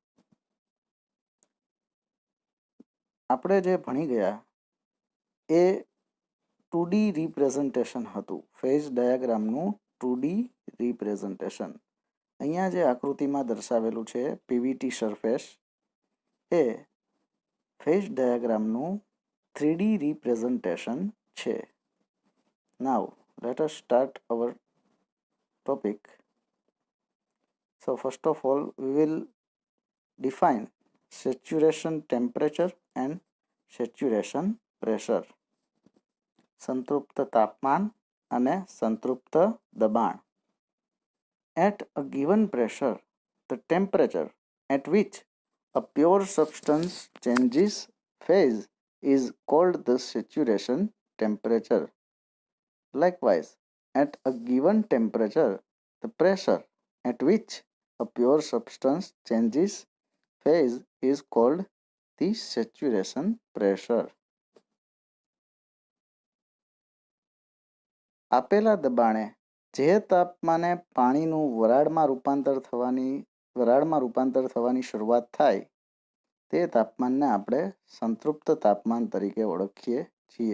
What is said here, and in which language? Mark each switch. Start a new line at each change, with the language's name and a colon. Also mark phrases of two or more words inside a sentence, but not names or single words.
Gujarati: આપણે જે ભણી ગયા એ 2D રિપ્રેઝન્ટેશન હતું.
English: phase diagram's 2D representation.
Gujarati: અહીંયા જે આકૃતિમાં દર્શાવેલું છે
English: PVT surface
Gujarati: એ
English: phase diagram's 3D representation
Gujarati: છે.
English: નાઉ let us start our topic. So first of all we will define saturation temperature and saturation pressure.
Gujarati: સંતૃપ્ત તાપમાન અને સંતૃપ્ત દબાણ.
English: At a given pressure, the temperature at which a pure substance changes phase is called the saturation temperature. Likewise, at a given temperature, the pressure at which a pure substance changes phase is called the saturation pressure.
Gujarati: આપેલા દબાણે જે તાપમાને પાણીનું વરાળમાં રૂપાંતર થવાની શરૂઆત થાય તે તાપમાનને આપણે સંતૃપ્ત તાપમાન તરીકે ઓળખીએ છીએ.